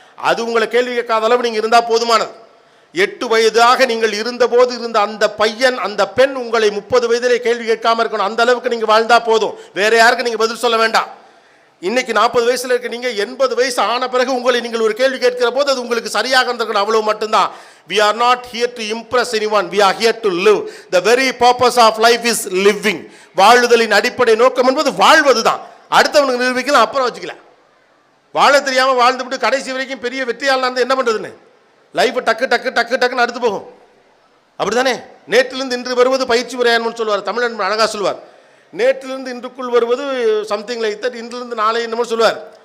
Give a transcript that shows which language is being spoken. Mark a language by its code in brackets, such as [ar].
[ta] அது உங்களை கேள்வி கேட்காத அளவு நீங்கள் இருந்தால் போதுமானது. 8 வயதாக நீங்கள் இருந்தபோது இருந்த அந்த பையன் அந்த பெண் உங்களை 30 வயதிலே கேள்வி கேட்காம இருக்கணும். அந்த அளவுக்கு நீங்கள் வாழ்ந்தா போதும், வேற யாருக்கு நீங்கள் பதில் சொல்ல வேண்டாம். இன்னைக்கு 40 வயசுல இருக்க நீங்க 80 வயசு ஆன பிறகு உங்களை நீங்கள் ஒரு கேள்வி கேட்கிற போது அது உங்களுக்கு சரியாக இருந்திருக்கணும். அவ்வளவு மட்டும்தான். [en] We are not here to impress anyone, we are here to live. The very purpose of life is living. [ta] வாழுதலின் அடிப்படை நோக்கம் என்பது வாழ்வதுதான். அடுத்தவனுக்கு நிரூபிக்கலாம், அப்புறம் வச்சுக்கலாம். வாழ தெரியாம வாழ்ந்துவிட்டு கடைசி வரைக்கும் பெரிய வெற்றியாளனா இருந்து என்ன பண்றதுன்னு லைஃப் டக்கு டக்கு டக்கு டக்குன்னு அடுத்து போகும். அப்படித்தானே? நேற்றிலிருந்து இன்று வருவது பயிற்சி முறையான்னு சொல்லுவார் தமிழன், அழகா சொல்லுவார். நேற்றிலிருந்து இன்றுக்குள் வருவது சம்திங் லைக் தட், இன்றிலிருந்து நாளை என்னமோ சொல்லுவார்.